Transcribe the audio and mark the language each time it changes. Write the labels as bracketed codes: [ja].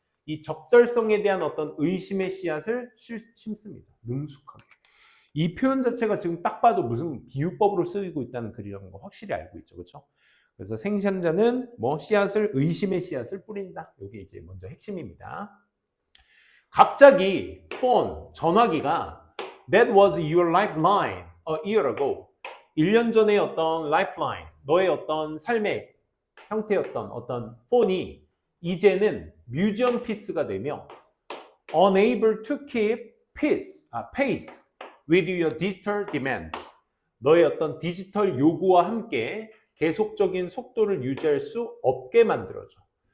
[ko] 이 적절성에 대한 어떤 의심의 씨앗을 심습니다. 능숙하게. 이 표현 자체가 지금 딱 봐도 무슨 비유법으로 쓰이고 있다는 글이라는 거 확실히 알고 있죠. 그렇죠? 그래서 생산자는 뭐 씨앗을 의심의 씨앗을 뿌린다. 이게 이제 먼저 핵심입니다. 갑자기 폰, 전화기가 [en] That was your lifeline a year ago. [ko] 1년 전에 어떤 lifeline, 너의 어떤 삶의 형태였던 어떤 폰이 이제는 뮤지엄 피스가 되며 [en] unable to keep pace with your digital demands. [ko] 너의 어떤 디지털 요구와 함께 계속적인 속도를 유지할 수 없게 만들어줘.